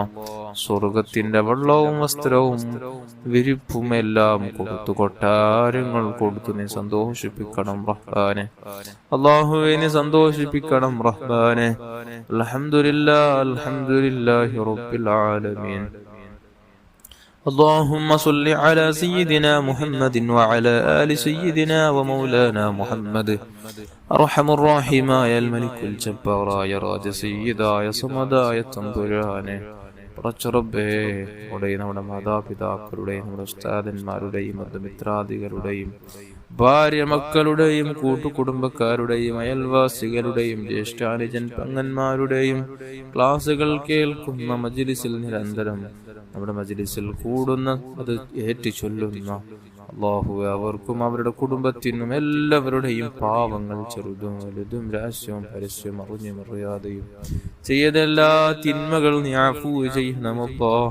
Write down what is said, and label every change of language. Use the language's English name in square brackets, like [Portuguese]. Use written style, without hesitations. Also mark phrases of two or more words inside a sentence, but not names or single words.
[Malayalam] സ്വർഗത്തിന്റെ വെള്ളവും വസ്ത്രവും വിരിപ്പും എല്ലാം കൊടുത്തു, കൊട്ടാരങ്ങൾ കൊടുത്തു നീ സന്തോഷിപ്പിക്കണം റഹ്മാനെ. അല്ലാഹുവേ നീ സന്തോഷിപ്പിക്കണം റഹ്മാനെ. [Arabic] الحمد لله، الحمد لله رب العالمين. اللهم صل على سيدنا محمد وعلى آل سيدنا ومولانا محمد أرحم الراحمين يا الملك الجبار يا راج سيدا يا صمدا يا തമ്പുരാനെ. [Malayalam] റബ്ബേ, നമ്മുടെ മാതാപിതാക്കളുടെയും നമ്മുടെ ഉസ്താദന്മാരുടെയും ബന്ധുമിത്രാദികളുടെയും ഭാര്യ മക്കളുടെയും കൂട്ടുകുടുംബക്കാരുടെയും അയൽവാസികളുടെയും ജ്യേഷ്ഠാനുജൻ പെങ്ങന്മാരുടെയും ക്ലാസുകൾ കേൾക്കുന്ന മജ്ലിസിൽ നിരന്തരം നമ്മുടെ മജ്ലിസിൽ കൂടുന്ന അത് ഏറ്റു ചൊല്ലുന്ന അല്ലാഹുവേ, അവർക്കും അവരുടെ കുടുംബത്തിനും എല്ലാവരുടെയും പാവങ്ങൾ ചെറുതും വലുതും രഹസ്യവും പരസ്യവും അറിഞ്ഞും അറിയാതെയും ചെയ്തെല്ലാ തിന്മകൾ നീ അഫൂ ചെയ്യണം അല്ലാഹ്.